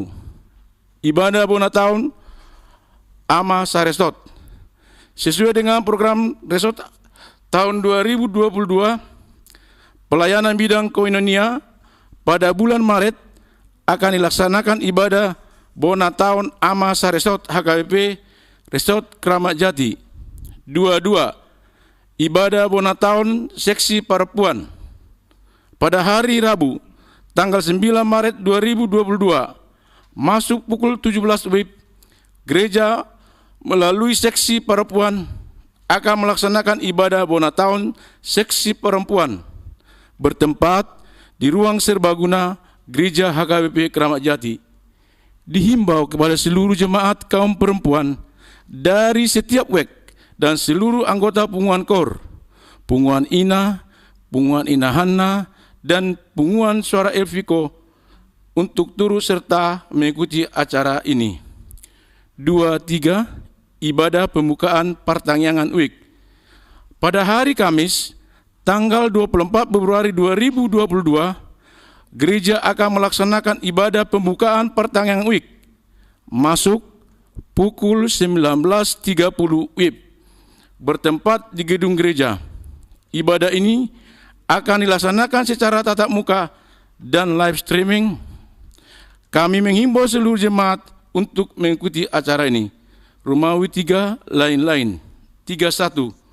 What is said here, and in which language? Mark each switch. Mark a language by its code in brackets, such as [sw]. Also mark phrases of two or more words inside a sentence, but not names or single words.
[id] Ibadah Bona Tahun Ama Sarestot. Sesuai dengan program Resot tahun 2022, pelayanan bidang koinonia pada bulan Maret akan dilaksanakan ibadah Bona Tahun Ama Sarestot HKBP Resort Kramat Jati. 2.2. Ibadah Bona Tahun Seksi Perempuan pada hari Rabu tanggal 9 Maret 2022, masuk pukul 17 WIB, gereja melalui seksi perempuan akan melaksanakan ibadah Bonataun seksi perempuan bertempat di ruang serbaguna Gereja HKBP Keramat Jati. Dihimbau kepada seluruh jemaat kaum perempuan dari setiap WEK dan seluruh anggota Punguan Kor, Punguan Ina, Punguan Ina Hanna, dan Punguan Suara Elviko untuk turut serta mengikuti acara ini. 2.3. Ibadah pembukaan pertangyangan WIK. Pada hari Kamis, tanggal 24 Februari 2022, gereja akan melaksanakan ibadah pembukaan pertangyangan WIK masuk pukul 19.30 WIB bertempat di gedung gereja. Ibadah ini akan dilaksanakan secara tatap muka dan [en] live streaming. [id] Kami menghimbau seluruh jemaat untuk mengikuti acara ini. Romawi 3 lain-lain. 31.